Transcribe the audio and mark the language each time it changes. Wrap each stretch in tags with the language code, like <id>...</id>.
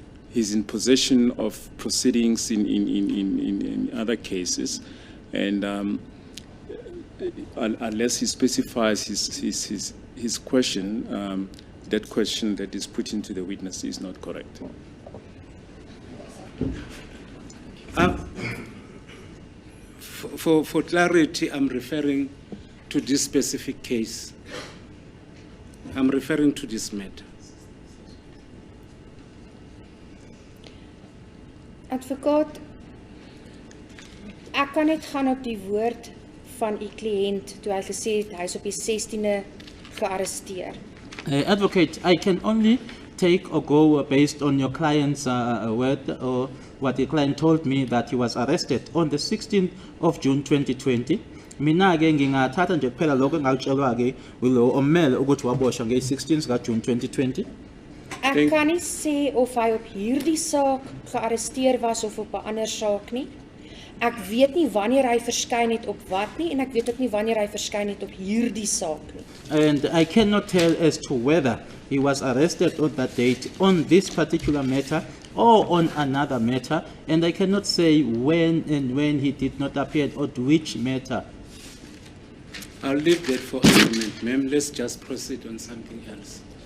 <en>He's in possession of proceedings in other cases, and unless he specifies his question, that question that is put into the witness is not correct. For clarity, I'm referring to this specific case. I'm referring to this matter.</en> <af>Advokaat, ek kan net gaan op die woord van u kliënt toe hy gesê het hy is op die 16de gearresteer.</af> <en>Advocate, I can only take or go based on your client's word or what the client told me that he was arrested on the 16th of June 2020.</en> <zu>Mina ke ngingathatha nje kuphela lokho engakutshelwa ke ulo ommele ukuthi waboshwa nge-16th ka June 2020.</zu> <af>Ek kan nie sê of hy op hierdie saak gearresteer was of op 'n ander saak nie. Ek weet nie wanneer hy verskyn het op wat nie en ek weet ook nie wanneer hy verskyn het op hierdie saak nie.</af> <en>And I cannot tell as to whether he was arrested on that date on this particular matter or on another matter, and I cannot say when he did not appear or which matter. I'll leave that for argument, ma'am. Let's just proceed on something else.</en>